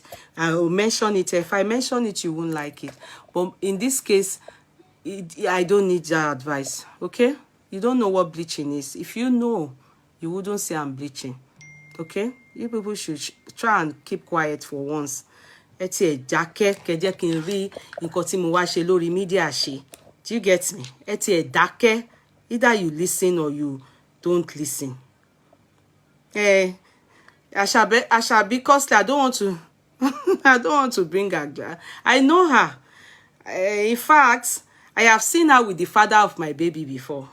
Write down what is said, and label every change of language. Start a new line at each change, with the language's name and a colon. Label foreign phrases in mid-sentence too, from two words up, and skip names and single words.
English: I will mention it. If I mention it, you won't like it. But in this case, I don't need your advice. Okay? You don't know what bleaching is. If you know, you wouldn't say I'm bleaching. Okay? You people should try and keep quiet for once.
Yoruba: Eti e dákẹ́ kẹ́ kí n rí nǹkan tí mo wá ṣe lórí media ṣe.
English: Do you get me?
Yoruba: Eti e dákẹ́.
English: Either you listen or you don't listen. I shall be costly. I don't want to I don't want to bring her. I know her. In fact, I have seen her with the father of my baby before.